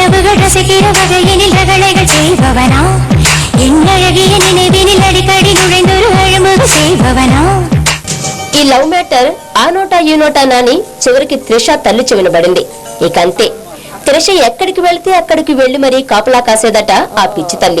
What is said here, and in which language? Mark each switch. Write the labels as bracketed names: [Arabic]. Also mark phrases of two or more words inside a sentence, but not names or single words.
[Tamil] ரசிக்கிற வகையினில் ரகளைகள் செய்பவனா, என் அழகிய நினைவினில் அடிக்கடி நுழைந்தொரு அழுமுக செய்பவனா. [Telugu] ఈ లవ్ మ్యాటర్ ఆ నోటా ఈ నోటా నాని చివరికి త్రిష తల్లి చెవినబడింది. ఇక అంతే, త్రిష ఎక్కడికి వెళితే అక్కడికి వెళ్లి మరీ కాపలా కాసేదట ఆ పిచ్చి తల్లి.